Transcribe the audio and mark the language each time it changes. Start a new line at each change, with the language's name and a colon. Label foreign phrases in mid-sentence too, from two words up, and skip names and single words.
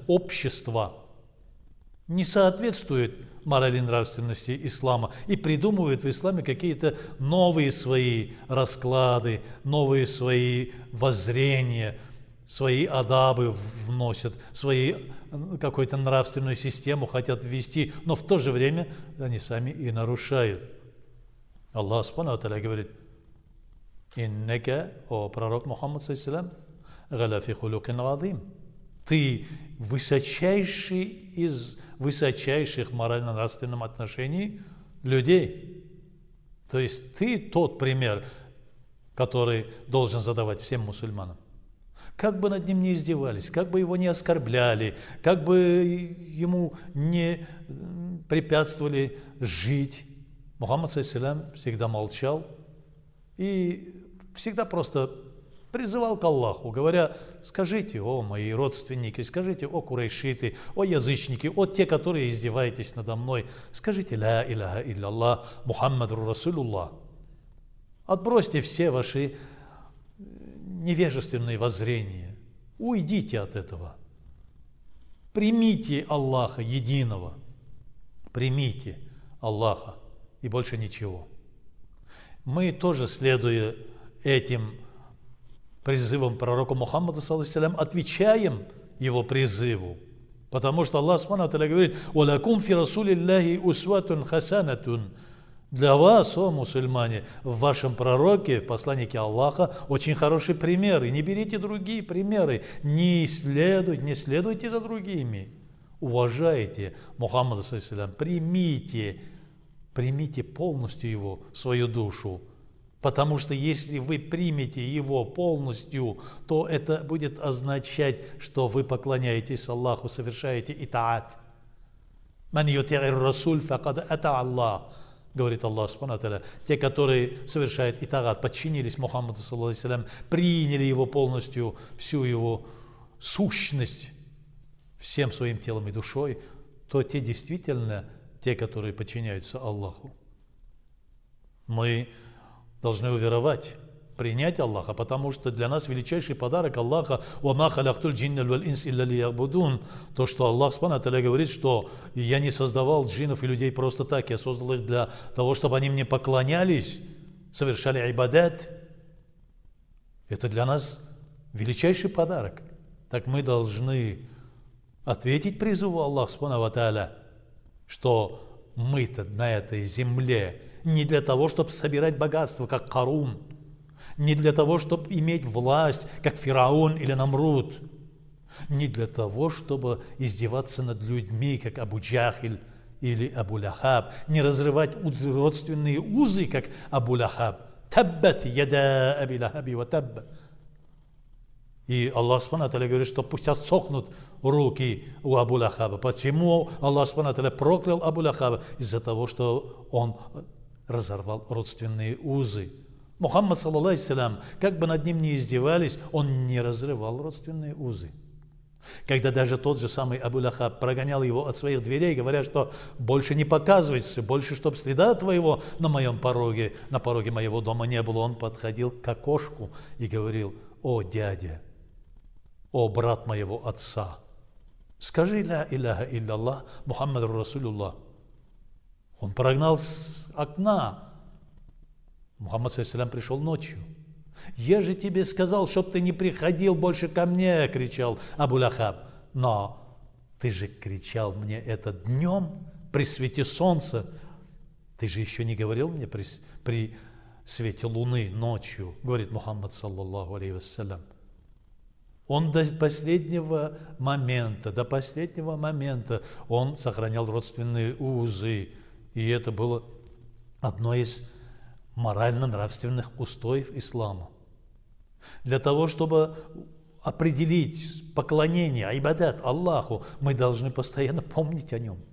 Russian: общества не соответствует морали и нравственности ислама и придумывают в исламе какие-то новые свои расклады, новые свои воззрения, свои адабы вносят, свои какую-то нравственную систему хотят ввести, но в то же время они сами и нарушают. Аллах
Arabic: سبحانه وتعالى
Russian: говорит: «Иннака, о пророк Мухаммад
Arabic: صلى الله عليه و في خلق عظيم».
Russian: Ты высочайший из высочайших морально-нравственном отношении людей. То есть ты тот пример, который должен задавать всем мусульманам. Как бы над ним не издевались, как бы его не оскорбляли, как бы ему не препятствовали жить, Мухаммад саллаллаху всегда молчал и всегда просто призывал к Аллаху, говоря: скажите, о мои родственники, скажите, о курайшиты, о язычники, о те, которые издеваетесь надо мной, скажите
Arabic: لا إله إلا الله محمد رسول الله.
Russian: Отбросьте все ваши невежественные воззрения, уйдите от этого. Примите Аллаха единого, примите Аллаха и больше ничего. Мы тоже, следуя этим призывом пророка Мухаммада, отвечаем его призыву. Потому что Аллах
Arabic: سبحانه وتعالى
Russian: говорит:
Arabic: «ولكم في رسول الله أسوة حسنة».
Russian: Для вас, о мусульмане, в вашем пророке, в посланнике Аллаха, очень хороший пример. И не берите другие примеры, не следуйте за другими. Уважайте Мухаммада, примите полностью его в свою душу. Потому что если вы примете его полностью, то это будет означать, что вы поклоняетесь Аллаху, совершаете итаат.
Arabic: «من يطع الرسول فقد أطاع الله», говорит الله سبحانه وتعالى.
Russian: Те, которые совершают итаат, подчинились Мухаммаду, приняли его полностью, всю его сущность, всем своим телом и душой, то те действительно те, которые подчиняются Аллаху. Мы должны уверовать, принять Аллаха, потому что для нас величайший подарок Аллаха
Arabic: «وما خلقت الجن والإنس إلا ليعبدون».
Russian: То, что Аллах
Arabic: سبحانه وتعالى
Russian: говорит, что «Я не создавал джиннов и людей просто так, я создал их для того, чтобы они мне поклонялись, совершали ибадат». Это для нас величайший подарок. Так мы должны ответить призыву Аллаха
Arabic: سبحانه وتعالى,
Russian: что мы-то на этой земле не для того, чтобы собирать богатство, как Карун, не для того, чтобы иметь власть, как Фираун или Намруд, не для того, чтобы издеваться над людьми, как Абу Джахиль или Абу Лахаб, не разрывать родственные узы, как Абу Лахаб.
Arabic: تبت يدا أبي لهب وتب.
Russian: И Аллах
Arabic: سبحانه وتعالى
Russian: говорит, что пусть отсохнут руки у Абу Лахаба. Почему Аллах
Arabic: سبحانه وتعالى
Russian: проклял Абу Лахаба? Из-за того, что он разорвал родственные узы. Мухаммад, саллаллаху, как бы над ним ни издевались, он не разрывал родственные узы. Когда даже тот же самый Абу Лахаб прогонял его от своих дверей, говоря, что больше не показывайся, больше, чтоб следа твоего на моем пороге, на пороге моего дома не было, он подходил к окошку и говорил: «О, дядя, о, брат моего отца, скажи
Arabic: لا إله إلا الله محمد رسول الله».
Russian: Он прогнал с окна. Мухаммад саллаллаху пришел ночью. «Я же тебе сказал, чтоб ты не приходил больше ко мне», — кричал Абу Лахаб. «Но ты же кричал мне это днем при свете солнца. Ты же еще не говорил мне при свете луны ночью», — говорит Мухаммад,
Arabic: صلى الله عليه وسلم.
Russian: Он до последнего момента он сохранял родственные узы. И это было одно из морально-нравственных устоев ислама. Для того, чтобы определить поклонение, айбадат Аллаху, мы должны постоянно помнить о нем.